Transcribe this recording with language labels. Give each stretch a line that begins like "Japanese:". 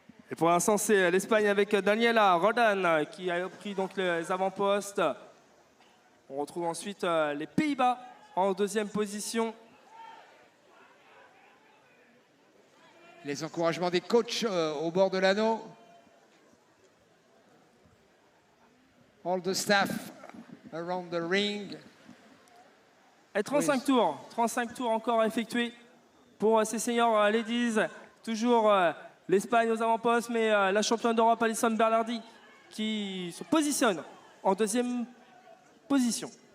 French: Et pour l'instant, c'est l'Espagne avec Daniela Rodan qui a pris donc les avant-postes. On retrouve ensuite les Pays-Bas en deuxième position. Les encouragements des coachs au bord de l'anneau.
English: All the staff around the ring.
French: Et 35 tours. 35 tours encore à effectuer pour ces seniors ladies. Toujours l'Espagne aux avant-postes, mais la championne d'Europe Alison Berlardi qui se positionne en deuxième position.